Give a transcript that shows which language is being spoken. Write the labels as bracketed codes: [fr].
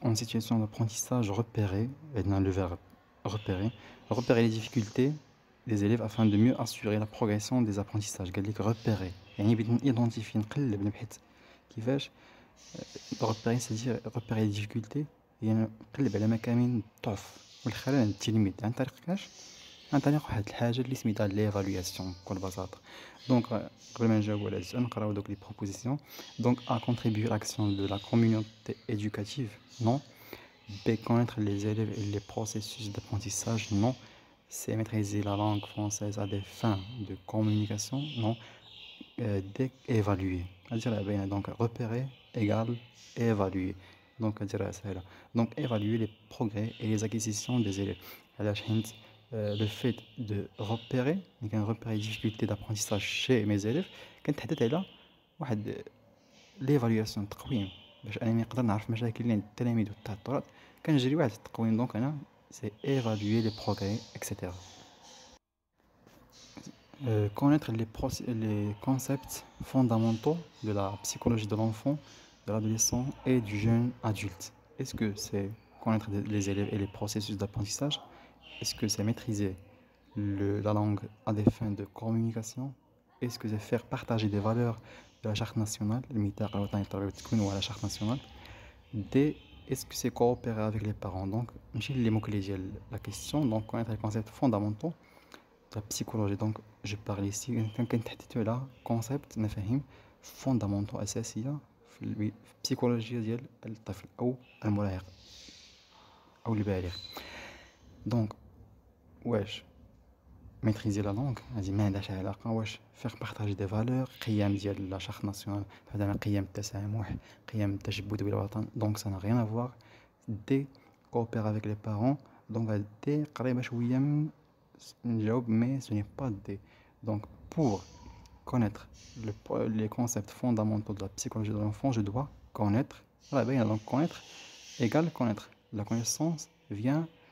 [fr] En situation d'apprentissage repérer, dans le verbe repérer les difficultés des élèves afin de mieux assurer la progression des apprentissages. [ar] قال لك repérer يعني بدنا identifier نقلب نبحث كيفاش repérer [fr] c'est-à-dire repérer les difficultés [ar] يعني نقلب على مكامن الضعف والخلل عند التلميذ عن طريق كاش عن طريق واحد الحاجه اللي سميتها ليفالواسيون بكل بساطه. دونك قبل ما نجاوبوا على السؤال نقراو دوك لي بروبوزيسيون. [fr] دونك a contribué l'action de la communauté éducative non. B. Connaître les élèves et les processus d'apprentissage non. C. Maîtriser la langue française à des fins de communication non. D. Évaluer donc repérer égale évaluer. Donc donc évaluer les progrès et les acquisitions des élèves. Le fait de repérer les difficultés d'apprentissage chez mes élèves [ar] كنتحدث على واحد l'évaluation التقويم باش انا نقدر نعرف مشاكل اللي عند التلاميذ والتعثرات كنجري واحد التقويم. [fr] دونك انا سي évaluer les progrès etc. Connaître les concepts fondamentaux de la psychologie de l'enfant, de l'adolescent et du jeune adulte. Est-ce que c'est connaître les élèves et les processus d'apprentissage? Est-ce que c'est maîtriser la langue à des fins de communication? Est-ce que c'est faire partager des valeurs de la charte nationale, ou la charte nationale? D. Est-ce que c'est coopérer avec les parents? Donc, les mots-clés de la question. Donc, connaître les concepts fondamentaux de la psychologie. Donc, je parle ici là concept [ar] مفاهيم fondamentaux أساسية في البسيكولوجيا ديال الطفل أو المراهق أو البالغ. دونك واش [fr] maîtriser la langue [ar] هذه ما عندهاش علاقة واش [fr] faire partager des valeurs [ar] قيم ديال لا شارت ناسيونال مثلا قيم التسامح قيم التشبث بالوطن. [fr] دونك ça n'a rien à voir. D. coopérer avec les parents. donc D [ar] قريبة شوية من نجاوب [fr] mais ce n'est pas D. donc pour connaître les concepts fondamentaux de la psychologie de l'enfant je dois connaître donc connaître égale connaître. La connaissance vient